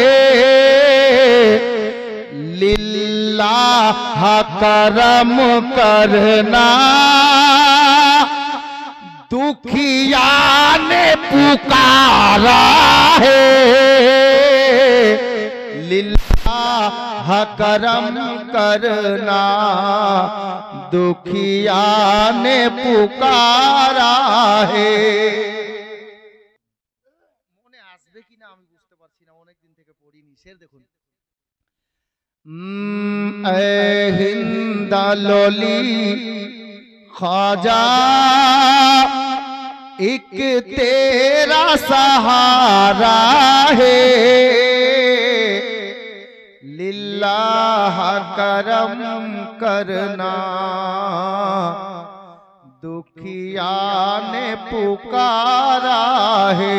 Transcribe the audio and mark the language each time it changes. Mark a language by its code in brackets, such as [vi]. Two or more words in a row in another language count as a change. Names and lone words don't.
[hi] लिल्लाह करम करना दुखिया ने पुकारा है, लिल्लाह करम करना दुखिया ने पुकारा है। [bn] মনে আসবে কিনা আমি বুঝতে পারছি না, অনেক দিন থেকে পড়িনি। শের দেখুন। [hi] ऐ हिंद लोली ख्वाजा एक तेरा सहारा है, लिल्लाह करम करना दुखिया ने पुकारा है।